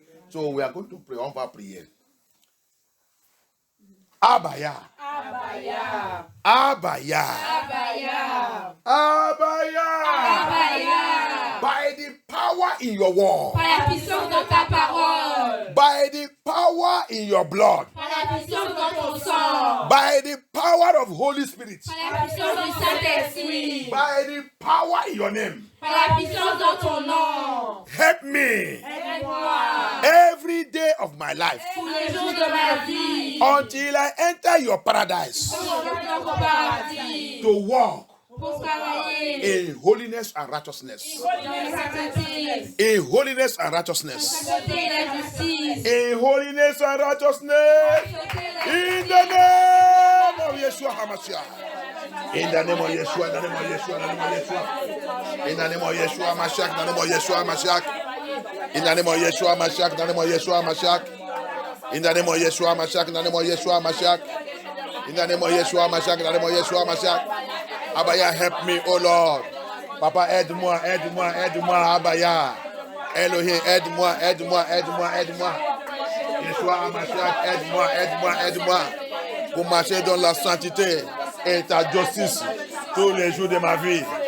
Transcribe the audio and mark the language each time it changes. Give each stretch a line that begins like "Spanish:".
English: So we are going to pray.
French: On va prier. Abaya. Abaya. Abaya. Abaya. Abaya. Abaya.
English: By the power in your word.
French: Par la puissance de ta parole.
English: By the power in your blood.
French: Par la puissance de ton sang.
English: By the power of Holy Spirit.
French: Par la puissance du Saint-Esprit.
English: By the power in your name.
French: Par la puissance de ton nom.
English: Help me
French: Aide-moi.
English: every day of my life
French: Tous les jours de ma vie.
English: until I enter your paradise
French: Pour revenir dans ton paradis.
English: to walk
French: Pour travailler.
English: in holiness and righteousness.
French: Dans la sainteté.
English: In holiness and righteousness.
French: Sainteté et la justice.
English: In holiness and righteousness. In the name of Yeshua HaMashiach. In the name of Yeshua, in the name of Yeshua, in the name of Yeshua. In the name of Yeshua HaMashiach, in the name of Yeshua HaMashiach. In the name of Yeshua HaMashiach, in the name of Yeshua HaMashiach. In the name of Yeshua HaMashiach, in the name of Yeshua HaMashiach. In the name of Yeshua HaMashiach, in the name of Yeshua HaMashiach. Abaya, help me, oh Lord.
French: Papa, aide-moi, aide-moi, aide-moi, Abaya. Elohim, aide-moi, aide-moi, aide-moi, aide-moi. Yeshua HaMashiach, aide-moi, aide-moi, aide-moi. Pour marcher dans la sainteté et ta justice tous les jours de ma vie.